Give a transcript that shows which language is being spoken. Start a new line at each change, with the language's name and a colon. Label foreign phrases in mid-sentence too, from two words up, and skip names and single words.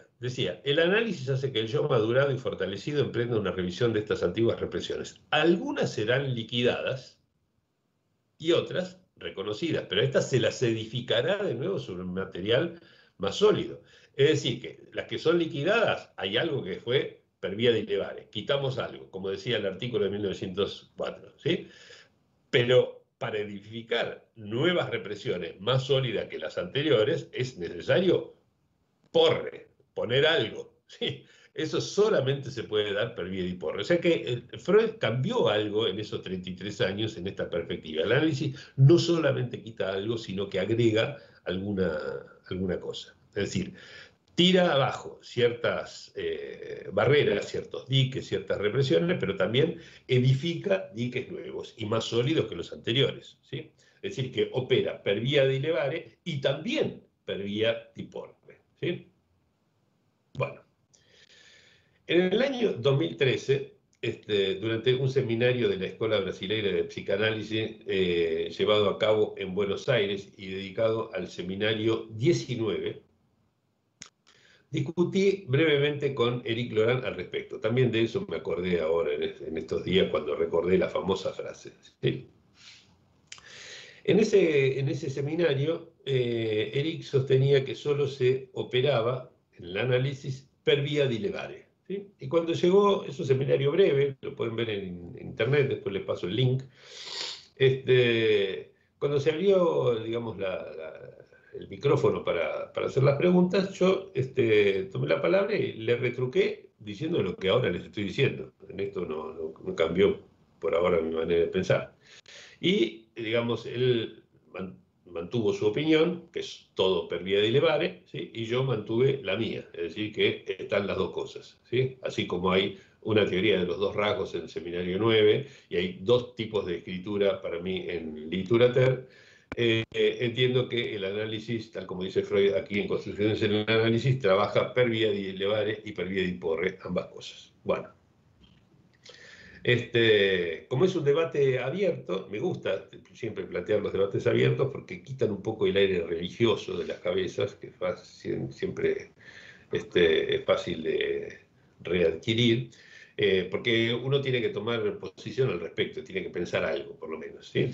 Spanish: Decía, el análisis hace que el yo madurado y fortalecido emprenda una revisión de estas antiguas represiones. Algunas serán liquidadas y otras reconocidas, pero estas se las edificará de nuevo sobre un material más sólido. Es decir, que las que son liquidadas, hay algo que fue
Italian: per via di levare,
Spanish: quitamos algo, como decía el artículo de 1904, ¿sí? Pero para edificar nuevas represiones más sólidas que las anteriores es necesario poner algo, ¿sí? Eso solamente se puede dar
Italian: per via di porre.
Spanish: O sea que Freud cambió algo en esos 33 años en esta perspectiva. El análisis no solamente quita algo, sino que agrega alguna cosa. Es decir, tira abajo ciertas barreras, ciertos diques, ciertas represiones, pero también edifica diques nuevos y más sólidos que los anteriores, ¿sí? Es decir, que opera
Italian: per via di levare
Spanish: y también
Italian: per via di porre,
Spanish: ¿sí? Bueno, en el año 2013, durante un seminario de la Escuela Brasileira de Psicanálisis llevado a cabo en Buenos Aires y dedicado al seminario 19, discutí brevemente con Eric Laurent al respecto. También de eso me acordé ahora en estos días cuando recordé la famosa frase. ¿Sí? En ese seminario, Eric sostenía que solo se operaba en el análisis
Italian: per via di levare.
Spanish: ¿sí? Y cuando llegó, es un seminario breve, lo pueden ver en internet, después les paso el link. Cuando se abrió, digamos, el micrófono para hacer las preguntas, yo tomé la palabra y le retruqué diciendo lo que ahora les estoy diciendo. En esto no cambió por ahora mi manera de pensar. Y, digamos, él mantuvo su opinión, que es todo
Italian: per via di levare,
Spanish: ¿sí? Y yo mantuve la mía, es decir, que están las dos cosas, ¿sí? Así como hay una teoría de los dos rasgos en el Seminario 9, y hay dos tipos de escritura para mí en Literater, entiendo que el análisis, tal como dice Freud aquí en Construcciones en el Análisis, trabaja
Italian: per via di levare
Spanish: y
Italian: per via di porre,
Spanish: ambas cosas. Bueno. Como es un debate abierto, me gusta siempre plantear los debates abiertos porque quitan un poco el aire religioso de las cabezas, que siempre es fácil de readquirir, porque uno tiene que tomar posición al respecto, tiene que pensar algo, por lo menos, ¿sí?